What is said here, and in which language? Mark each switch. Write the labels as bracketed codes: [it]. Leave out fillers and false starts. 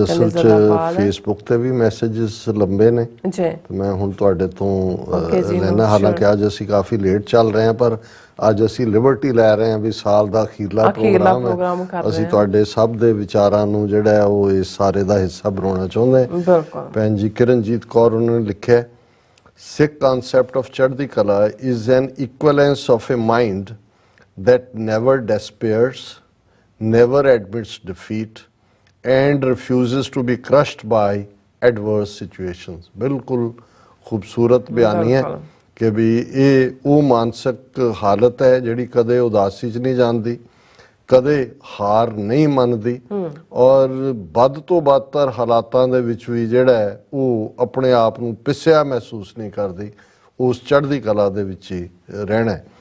[pa] ਅੱਜ ਅਸਲ ਚ ਫੇਸਬੁੱਕ ਤੇ ਵੀ ਮੈਸੇजेस ਲੰਬੇ ਨੇ ਜੀ, ਮੈਂ ਹੁਣ ਤੁਹਾਡੇ ਤੋਂ ਲੈਣਾ, ਹਾਲਾਂਕਿ ਅੱਜ ਅਸੀਂ ਕਾਫੀ ਲੇਟ ਚੱਲ ਰਹੇ ਹਾਂ, ਪਰ ਅੱਜ ਅਸੀਂ ਲਿਬਰਟੀ ਲੈ ਰਹੇ ਹਾਂ ਵੀ ਸਾਲ ਦਾ ਅਖੀਰਲਾ ਪ੍ਰੋਗਰਾਮ ਹੈ, ਅਸੀਂ ਤੁਹਾਡੇ ਸਭ ਦੇ ਵਿਚਾਰਾਂ ਨੂੰ ਜਿਹੜਾ ਉਹ ਇਸ ਸਾਰੇ ਦਾ ਹਿੱਸਾ ਬਣਾਉਣਾ ਚਾਹੁੰਦੇ। ਭੈਣ ਜੀ ਕਿਰਨਜੀਤ ਕੌਰ ਉਹਨਾਂ ਨੇ ਲਿਖਿਆ, [en] Sikh concept of chardi kala is an equivalence of a mind that never despairs, never admits defeat and refuses to be crushed by adverse situations। [pa] ਬਿਲਕੁਲ ਖੂਬਸੂਰਤ ਬਿਆਨੀ ਹੈ ਕਿ ਵੀ ਇਹ ਉਹ ਮਾਨਸਿਕ ਹਾਲਤ ਹੈ ਜਿਹੜੀ ਕਦੇ ਉਦਾਸੀ 'ਚ ਨਹੀਂ ਜਾਂਦੀ, ਕਦੇ ਹਾਰ ਨਹੀਂ ਮੰਨਦੀ ਔਰ ਵੱਧ ਤੋਂ ਬਦਤਰ ਹਾਲਾਤਾਂ ਦੇ ਵਿੱਚ ਵੀ ਜਿਹੜਾ ਹੈ ਉਹ ਆਪਣੇ ਆਪ ਨੂੰ ਪਿਸਿਆ ਮਹਿਸੂਸ ਨਹੀਂ ਕਰਦੀ, ਉਸ ਚੜ੍ਹਦੀ ਕਲਾ ਦੇ ਵਿੱਚ ਹੀ ਰਹਿਣਾ।